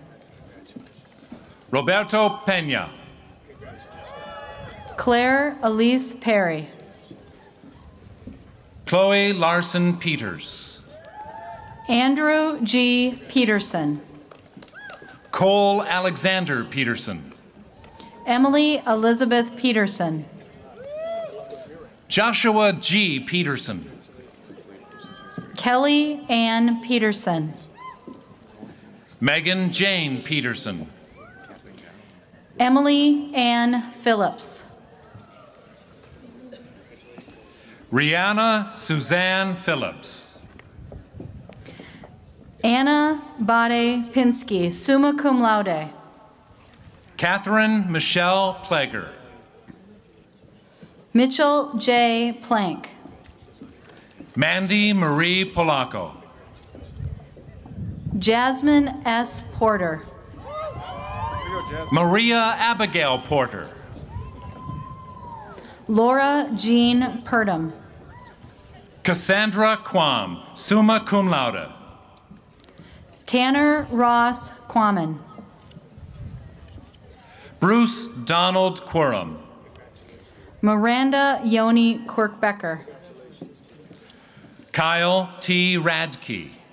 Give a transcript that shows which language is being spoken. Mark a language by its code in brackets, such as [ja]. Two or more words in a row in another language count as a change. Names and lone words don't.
[en] Roberto Pena. Claire Elise Perry. Chloe Larson Peters. Andrew G. Peterson. Cole Alexander Peterson. Emily Elizabeth Peterson. Joshua G. Peterson. Kelly Ann Peterson. Megan Jane Peterson. Emily Ann Phillips. Rihanna Suzanne Phillips. Anna Bade Pinsky, [la] summa cum laude. [en] Catherine Michelle Plager. Mitchell J. Plank. Mandy Marie Polacco. Jasmine S. Porter. Maria Abigail Porter. Laura Jean Purdom. Cassandra Quam, [la] summa cum laude. [en] Tanner Ross Quammen. Bruce Donald Quorum. Miranda Yoni Quirkbecker. Kyle T. Radke.